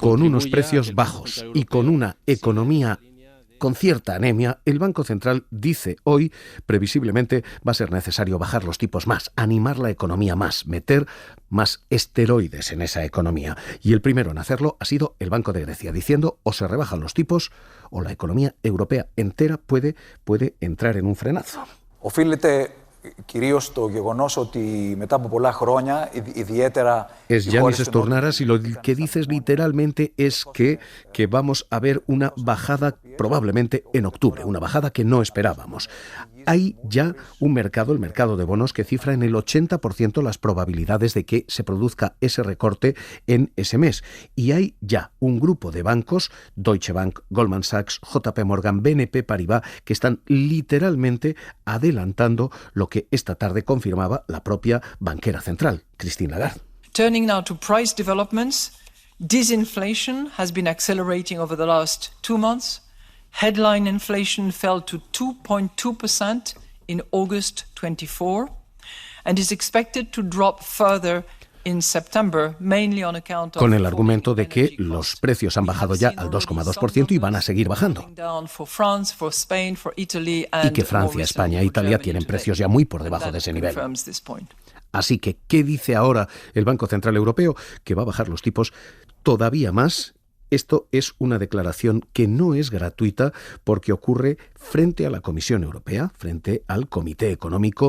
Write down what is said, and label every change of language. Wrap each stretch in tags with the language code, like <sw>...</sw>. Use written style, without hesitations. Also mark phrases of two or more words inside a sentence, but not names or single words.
<es>con unos precios bajos y con una economía con cierta anemia, el Banco Central dice hoy, previsiblemente, va a ser necesario bajar los tipos más, animar la economía más, meter más esteroides en esa economía. Y el primero en hacerlo ha sido el Banco de Grecia, diciendo o se rebajan los tipos o la economía europea entera puede entrar en un frenazo.</es> <el>κυρίως το γεγονός ότι μετά από πολλά χρόνια, ιδιαίτερα...</el> <es>Es Yanis Stornaras y lo que dices literalmente es que vamos a ver una bajada probablemente en octubre, una bajada que no esperábamos. Hay ya un mercado, el mercado de bonos, que cifra en el 80% las probabilidades de que se produzca ese recorte en ese mes. Y hay ya un grupo de bancos, Deutsche Bank, Goldman Sachs, JP Morgan, BNP Paribas, que están literalmente adelantando lo que esta tarde confirmaba la propia banquera central, Christine Lagarde.</es> <en>Turning now to price developments, disinflation has been accelerating over the last 2 months. Headline inflation fell to 2.2% in August 24. and is expected to drop further in September, mainly on account of</en> <es>con el argumento de que los precios han bajado ya al 2,2% y van a seguir bajando. Y que Francia, España e Italia tienen precios ya muy por debajo de ese nivel. Así que, ¿qué dice ahora el Banco Central Europeo? Que va a bajar los tipos todavía más. Esto es una declaración que no es gratuita porque ocurre frente a la Comisión Europea, frente al Comité Económico.</es>